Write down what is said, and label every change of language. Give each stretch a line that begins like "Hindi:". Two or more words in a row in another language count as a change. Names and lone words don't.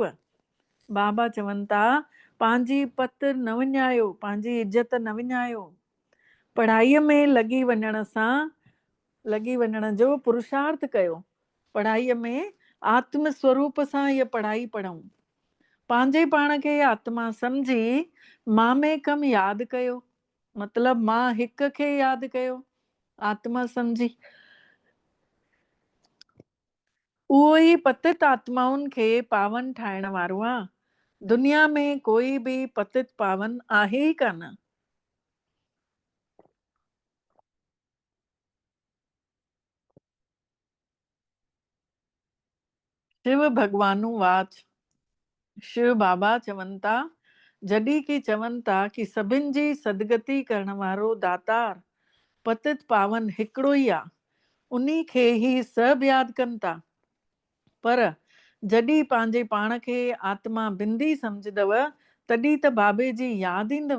Sindhi: बाबा चवनि था पंहिंजी पत न विञायो, पंहिंजी इज़त न विञायो, पढ़ाईअ में लॻी वञण जो पुरुषार्थ कयो, पढ़ाईअ में आत्म स्वरूप सां इहा पढ़ाई पढ़ूं, पंहिंजे पाण खे आत्मा सम्झी मामेकम यादि कयो, मतिलबु मां हिक खे यादि कयो, आत्मा सम्झी। उहो ई पतित आत्माउनि खे पावन ठाहिण वारो आहे। दुनिया में कोई बि पतित पावन आहे ई कान। शिव भगवानु वाच, शिव बाबा चवनि था जॾहिं की चवनि था कि सभिनि जी सदगति करण वारो दातार पतित पावन हिकिड़ो ई आहे, उन्ही खे ई सभु यादि कनि था। पर जॾहिं पंहिंजे पाण खे आत्मा बिंदी सम्झदव तॾहिं त बाबे जी यादि ईंदव।